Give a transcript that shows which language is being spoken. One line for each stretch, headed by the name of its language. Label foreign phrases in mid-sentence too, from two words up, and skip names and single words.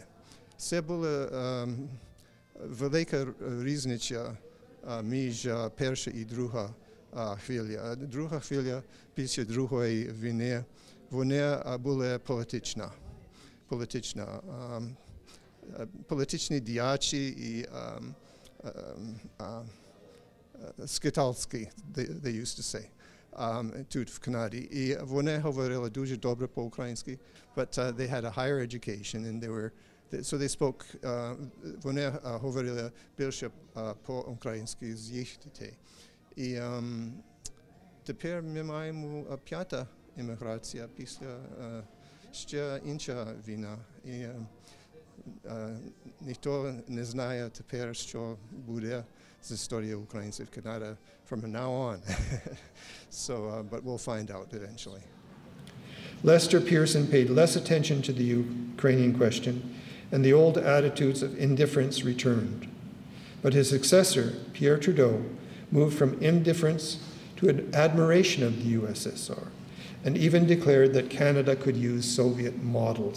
Ukrainian: Це була велика різниця між перша і друга хвиля. Друга хвиля після Другої війни, вона була політичні діячі і скитальські,
English: they used to say.
Ukrainian: Тут в Канаді. І вони говорили дуже добре по-українськи,
English: but they had a higher education and they were, so they spoke,
Ukrainian: вони говорили більше по-українськи з їх дітей. І тепер ми маємо п'ята імміграція після ще інша війна. І ніхто не знає тепер, що буде з історією українців в Канаді
English: from now on. But we'll find out eventually. Lester Pearson paid less attention to the Ukrainian question, and the old attitudes of indifference returned. But his successor, Pierre Trudeau, moved from indifference to an admiration of the USSR, and even declared that Canada could use Soviet models.